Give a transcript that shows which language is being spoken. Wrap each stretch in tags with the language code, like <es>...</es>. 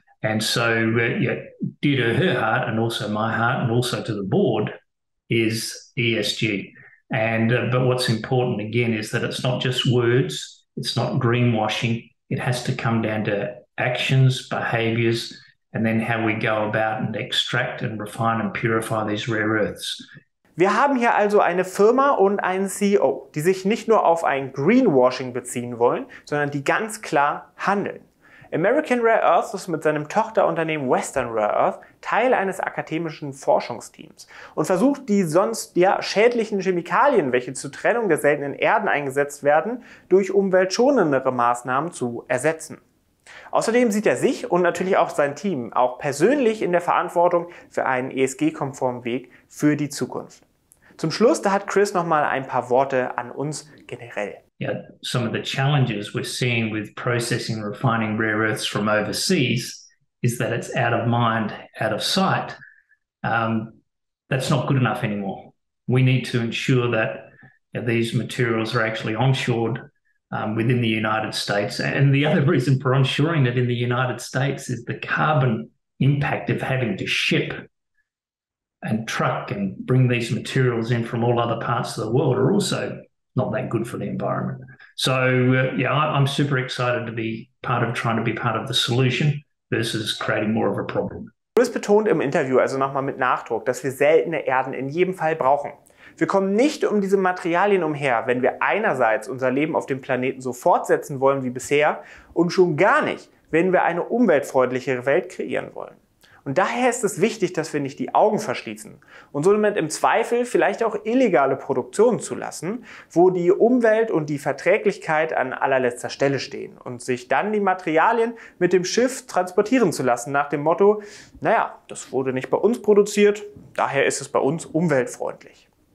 <en>And so dear to her heart and also my heart and also to the board is ESG. And but what's important again is that it's not just words, it's not greenwashing. It has to come down to actions, behaviors, and then how we go about and extract and refine and purify these rare earths.</en> <de>Wir haben hier also eine Firma und einen CEO, die sich nicht nur auf ein Greenwashing beziehen wollen, sondern die ganz klar handeln. American Rare Earths ist mit seinem Tochterunternehmen Western Rare Earth Teil eines akademischen Forschungsteams und versucht, die sonst schädlichen Chemikalien, welche zur Trennung der seltenen Erden eingesetzt werden, durch umweltschonendere Maßnahmen zu ersetzen. Außerdem sieht er sich und natürlich auch sein Team auch persönlich in der Verantwortung für einen ESG-konformen Weg für die Zukunft. Zum Schluss, da hat Chris nochmal ein paar Worte an uns generell.</de> <en>Yeah, some of the challenges we're seeing with processing and refining rare earths from overseas is that it's out of mind, out of sight. That's not good enough anymore. We need to ensure that these materials are actually onshored within the United States. And the other reason for onshoring it in the United States is the carbon impact of having to ship and truck and bring these materials in from all other parts of the world are also not that good for the environment. So I'm super excited to be trying to be part of the solution versus creating more of a problem.</en> <de>Chris betont im Interview also nochmal mit Nachdruck, dass wir seltene Erden in jedem Fall brauchen. Wir kommen nicht um diese Materialien umher, wenn wir einerseits unser Leben auf dem Planeten so fortsetzen wollen wie bisher und schon gar nicht, wenn wir eine umweltfreundlichere Welt kreieren wollen. Und daher ist es wichtig, dass wir nicht die Augen verschließen und somit im Zweifel vielleicht auch illegale Produktionen zulassen, wo die Umwelt und die Verträglichkeit an allerletzter Stelle stehen und sich dann die Materialien mit dem Schiff transportieren zu lassen nach dem Motto, naja, das wurde nicht bei uns produziert, daher ist es bei uns umweltfreundlich.</de>